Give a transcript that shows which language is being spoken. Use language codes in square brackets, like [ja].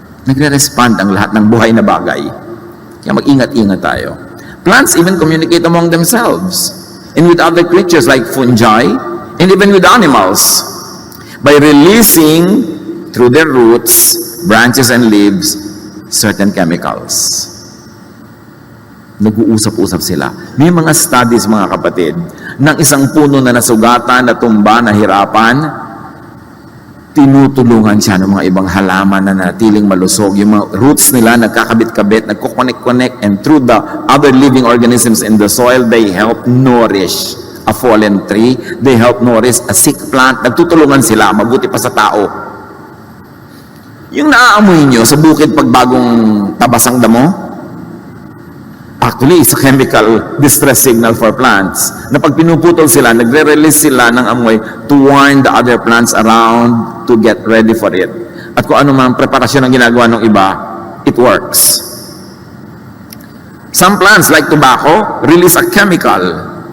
[tl] Nagre-respond ang lahat ng buhay na bagay. Kaya mag-ingat-ingat tayo. [en] Plants even communicate among themselves and with other creatures like fungi and even with animals by releasing through their roots, branches, and leaves certain chemicals. [tl] Nag-uusap-usap sila. May mga studies, mga kapatid, ng isang puno na nasugatan, natumba, nahirapan, tinutulungan siya ng mga ibang halaman na natiling malusog. Yung mga roots nila nagkakabit-kabit, nagkukonek-connect, [en] and through the other living organisms in the soil, they help nourish a fallen tree. They help nourish a sick plant. [tl] Nagtutulungan sila, mabuti pa sa tao. Yung naaamoy nyo sa bukid pag bagong tabas ang damo, [en] actually, it's a chemical distress signal for plants [tl] na pag pinuputol sila, nagre-release sila ng amoy [en] to warn the other plants around to get ready for it. [tl] At kung ano man preparasyon ang ginagawa ng iba, [en] it works. Some plants, like tobacco, release a chemical.